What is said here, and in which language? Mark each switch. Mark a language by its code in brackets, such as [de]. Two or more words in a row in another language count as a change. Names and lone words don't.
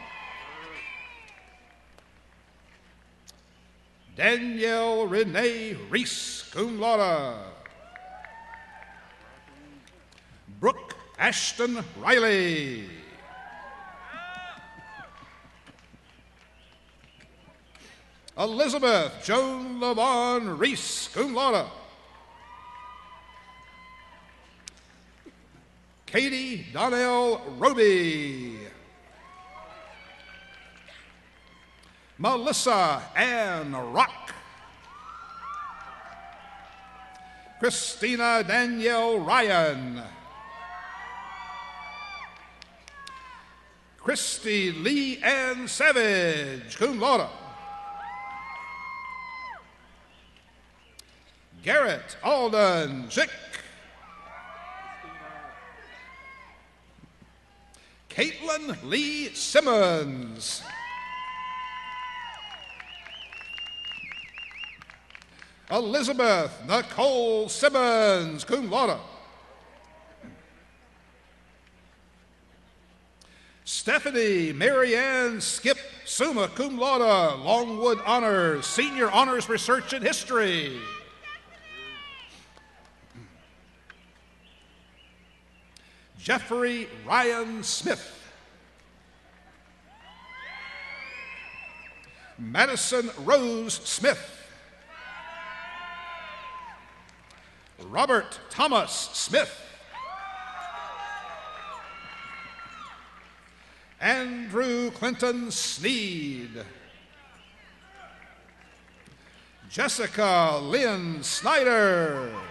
[en] Danielle Renee Reese, [la] cum laude. [en] Brooke Ashton Riley. Elizabeth Joan Lavon Reese, [la] cum laude. [en] Katie Donnell Roby. Melissa Ann Rock. Christina Danielle Ryan. Christy Lee Ann Savage, [la] cum laude. [en] Garrett Alden Zick. Caitlin Lee Simmons. Elizabeth Nicole Simmons, [la] cum laude. [en] Stephanie Marianne Skip, [la] summa cum laude, [en] Longwood Honors, Senior Honors Research in History. Jeffrey Ryan Smith. Madison Rose Smith. Robert Thomas Smith. Andrew Clinton Sneed. Jessica Lynn Snyder.